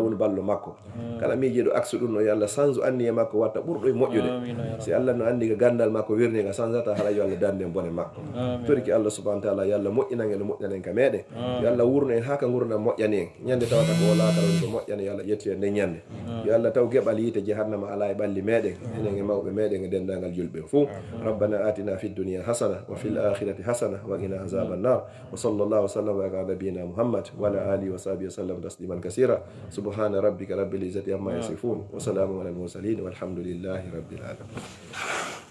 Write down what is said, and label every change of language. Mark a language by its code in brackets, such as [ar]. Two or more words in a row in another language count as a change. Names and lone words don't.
[ff] woni ballo makko kala miijiɗo aksu ɗum no yo Allah sanju anni e makko watta ɓurɗo e moƴƴude si Allah no andi ko gandal makko wirni ka sanjata haɗa yo Allah dande en bone makko toriki Allah [ar] سبحانه وتعالى [ff] yo Allah moƴƴinan en moƴƴanen ka meɗen yo Allah wurno en ha ka gurdam moƴƴani en ñande tawata ko wala kala woni ko moƴƴani yo Allah ƴetti en nde ñande yo Allah taw geɓal yiite jahannama ala e ɓalli meɗen enen e mawɓe meɗen e dendagal julɓe fo [ar] ربنا آتنا في الدنيا حسنة وفي الآخرة حسنة وقنا عذاب النار وصلى الله وسلم على نبينا محمد وعلى آله وصحبه وسلم تسليما كثيرا سبحان ربك رب العزة عما يصفون وسلام على المرسلين والحمد لله رب العالمين